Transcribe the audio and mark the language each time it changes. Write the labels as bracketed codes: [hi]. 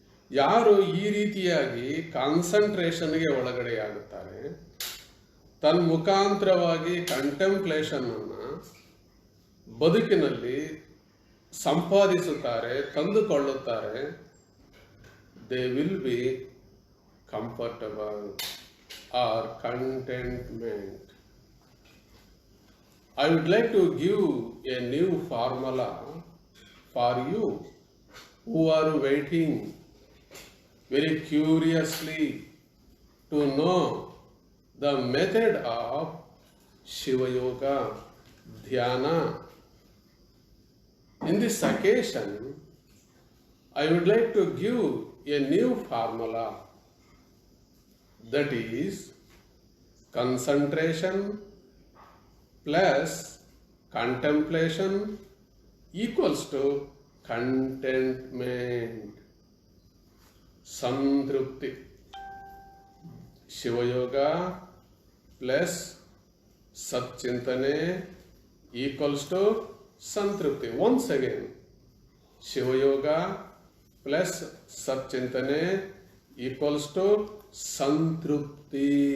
[kn] ಯಾರು ಈ ರೀತಿಯಾಗಿ ಕಾನ್ಸಂಟ್ರೇಷನ್ಗೆ ಒಳಗಡೆಯಾಗುತ್ತಾರೆ, ತನ್ಮುಖಾಂತರವಾಗಿ ಕಂಟೆಂಪ್ಲೇಷನ್ ಅನ್ನ ಬದುಕಿನಲ್ಲಿ ಸಂಪಾದಿಸುತ್ತಾರೆ, ತಂದುಕೊಳ್ಳುತ್ತಾರೆ, [en] They will be comfortable or contentment. I would like to give a new formula for you who are waiting very curiously to know the method of Shiva Yoga, Dhyana. In this occasion, I would like to give a new formula, that is concentration plus contemplation equals to contentment, ಸಂತೃಪ್ತಿ. [kn] ಶಿವಯೋಗ plus ಸಚ್ಚಿಂತನೆ equals to ಸಂತೃಪ್ತಿ. Once again, Shivayoga plus ಸಚ್ಚಿಂತನೆ equals to ಸಂತೃಪ್ತಿ.